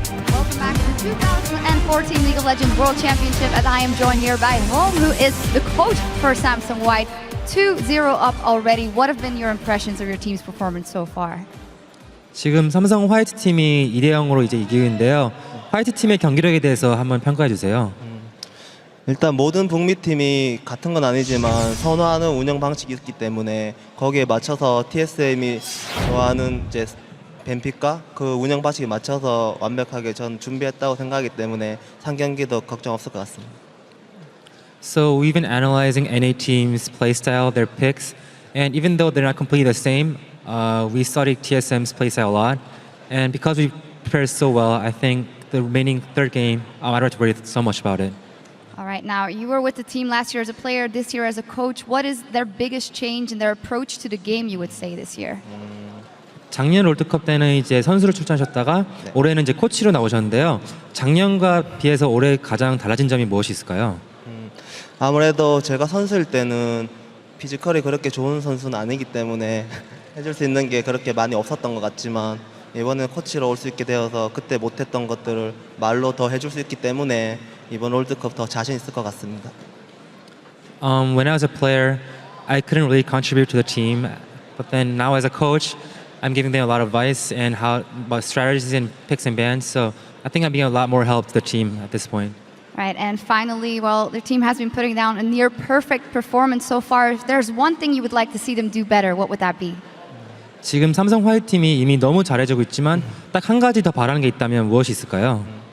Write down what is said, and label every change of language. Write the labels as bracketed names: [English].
[English] Welcome back to the 2014 League of Legends World Championship, as I am joined here by Hyung, who is the coach for Samsung White. 2-0 up already. What have been your impressions of your team's performance so far? [Korean] 지금 삼성 화이트 팀이 2대 0으로 이제 이기는데요. 화이트 팀의 경기력에 대해서 한번 평가해 주세요. 일단 모든 북미 팀이 같은 건 아니지만 선호하는 운영 방식이 있기 때문에 거기에 맞춰서 TSM이 좋아하는 이제 뱀픽과 그 운영 방식에 맞춰서 완벽하게 전 준비했다고 생각하기 때문에 3경기도 걱정 없을 것 같습니다. [English] So we've been analyzing NA teams' playstyle, their picks, and even though they're not completely the same, we studied TSM's playstyle a lot. And because we prepared so well, I think the remaining third game, I don't have to worry so much about it. All right, now you were with the team last year as a player, this year as a coach. What is their biggest change in their approach to the game, you would say, this year? [Korean] 작년 롤드컵 때는 이제 선수로 출전하셨다가 올해는 이제 코치로 나오셨는데요. 작년과 비해서 올해 가장 달라진 점이 무엇이 있을까요? 아무래도 제가 선수일 때는 피지컬이 그렇게 좋은 선수는 아니기 때문에 해줄 수 있는 게 그렇게 많이 없었던 것 같지만 이번에 코치로 올 수 있게 되어서 그때 못했던 것들을 말로 더 해줄 수 있기 때문에 이번 롤드컵 더 자신 있을 것 같습니다. [English] When I was a player, I couldn't really contribute to the team, but then now as a coach, I'm giving them a lot of advice and how about strategies and picks and bans. So I think I'm being a lot more help to the team at this point. Right, and finally, well, the team has been putting down a near perfect performance so far. If there's one thing you would like to see them do better, what would that be? [Korean] 지금 삼성 화이트 팀이 이미 너무 잘해주고 있지만 딱 한 가지 더 바라는 게 있다면 무엇이 있을까요?